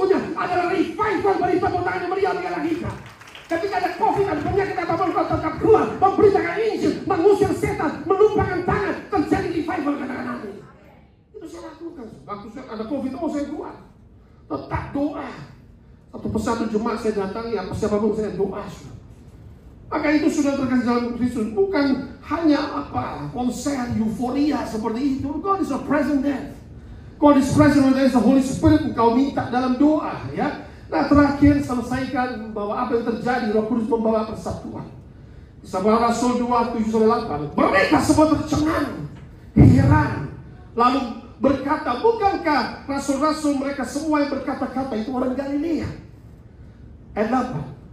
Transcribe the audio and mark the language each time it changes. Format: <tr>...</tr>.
<id>beri tepuk tangan yang meriah bagi kita. Ketika ada COVID, ada penyakit apapun, kau tetap keluar, memberitakan Injil, mengusir setan, melupakan tangan, terjadi revival, katakan amin. Itu saya lakukan. Waktu ada COVID, saya keluar. Tetap doa. Satu persatu jemaat saya datangi, apa siapapun saya doa. Maka itu sudah terkasih dalam Kristus. Bukan hanya konser euforia seperti itu.</id> <en>God is a present there. God is present when there is the Holy Spirit.</en> <id>Engkau minta dalam doa, ya. Nah, terakhir selesaikan bahwa apa yang terjadi, Roh Kudus membawa persatuan. Kisah Rasul 2:7-8. Mereka semua tercengang, heran, lalu berkata, bukankah rasul-rasul mereka semua yang berkata-kata itu orang Galilea? Ayat 8.</id>